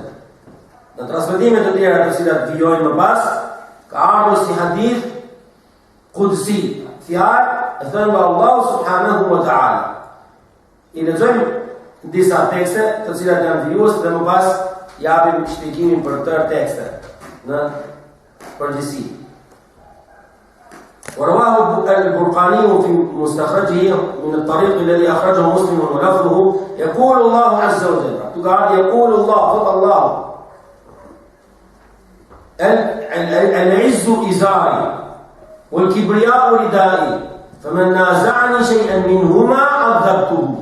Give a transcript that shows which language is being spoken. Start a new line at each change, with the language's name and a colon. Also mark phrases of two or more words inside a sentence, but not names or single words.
Albanian: Në transmetimet e tjera të cilat vijojnë më pas, ka ardhur si
Arabic: حديث قدسي,
Albanian: fjalë e thënë nga Allahu
Arabic: سبحانه وتعالى.
Albanian: I lexojmë disa tekste të cilat janë vijues dhe më pas japim shpjegimin për tërë tekste në përgjithësi.
Arabic: ورواه البرقاني في مستخرجه من الطريق الذي أخرجه مسلم ولفظه يقول الله عز وجل، يقول الله فضل الله العز إزاري والكبرياء ردائي فمن نازعني شيئا منهما عذبته.